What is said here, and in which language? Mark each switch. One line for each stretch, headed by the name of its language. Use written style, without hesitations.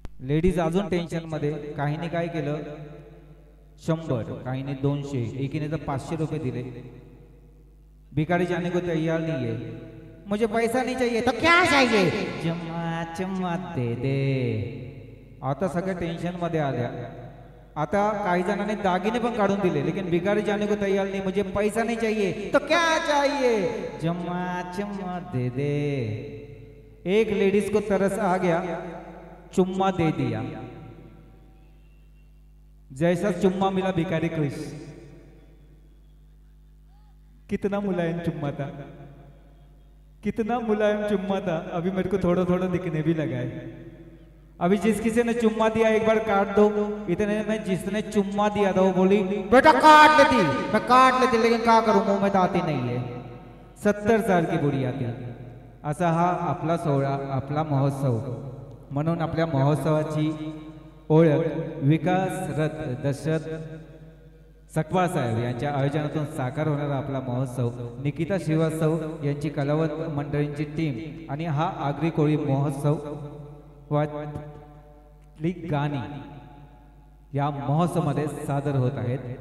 Marathi: Ladies अजून tension मध्ये. काहीने काय केलं, 100, काहीने 200, एकीने तर 500 रुपये दिले.
Hindi: भिखारी जाने को तैयार नहीं है. मुझे पैसा नहीं चाहिए. तो क्या चाहिए? चुम्मा चुम्मा दे दे.
Marathi: आता सगळ्या टेन्शन मध्ये आल्या. आता काही जणांनी दागिने पण काढून दिले,
Hindi: लेकिन भिखारी जाने को तैयार नहीं. मुझे पैसा नहीं चाहिए. तो क्या चाहिए? चुम्मा चुम्मा दे दे. एक लेडीज को तरस आ गया, चुम्मा दे दिया. जैसा चुम्मा मिला भिखारी खुश. कितना मुलायम चुम्मा था, कितना मुलायम चुम्मा था. अभी मेरे को थोड़ा थोड़ा दिखने भी लगा है. अभी जिस किसी ने चुम्मा दिया एक बार काट दो. इतने में जिसने चुम्मा दिया था वो बोली बेटा काट लेती, मैं काट लेती, लेकिन क्या करूं, मुंह में तो आती नहीं है. 70 साल की बुढ़ी आती.
Marathi: असा हा आपला सोहळा, आपला महोत्सव. म्हणून आपल्या महोत्सवाची ओळख विकास रथ दशरथ सकवाळ साहेब यांच्या आयोजनातून साकार होणारा आपला महोत्सव, निकिता श्रीवास्तव यांची कलावंत मंडळींची टीम आणि हा आगरी कोळी महोत्सव वाली गाणी या महोत्सवामध्ये सादर होत आहेत.